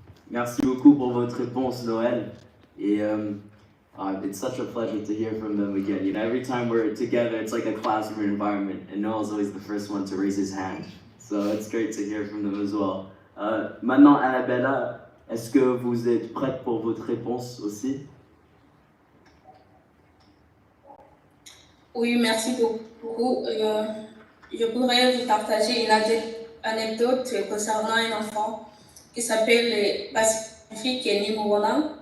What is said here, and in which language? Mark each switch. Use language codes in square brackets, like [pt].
[fr] Merci beaucoup pour votre réponse, Noël. [en] Et it's such a pleasure to hear from them again. You know, every time we're together, it's like a classroom environment, and Noel's always the first one to raise his hand. So it's great to hear from them as well. [fr] Maintenant, Annabella, est-ce que vous êtes prête pour votre réponse aussi? Oui, merci beaucoup. Je pourrais vous partager une anecdote concernant un enfant qui s'appelle Pacifique Nimouana.